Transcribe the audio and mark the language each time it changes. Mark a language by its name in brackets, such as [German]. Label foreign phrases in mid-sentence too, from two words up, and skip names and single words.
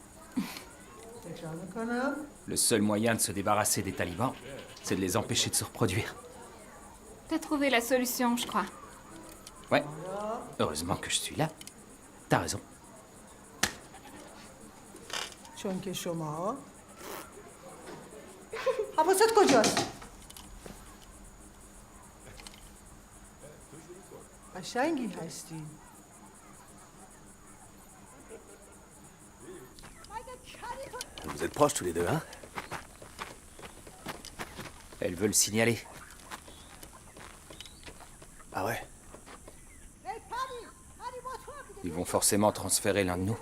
[French] Le seul moyen de se débarrasser des talibans, c'est de les empêcher de se reproduire. T'as trouvé la solution, je crois. Ouais. Heureusement que je suis là. T'as raison. [Persian] چون که شما حواست کجاست؟ قشنگی هستی. [French] Vous êtes proches tous les deux, hein? Elle veut le signaler. Ah ouais? Ils vont forcément transférer l'un de nous.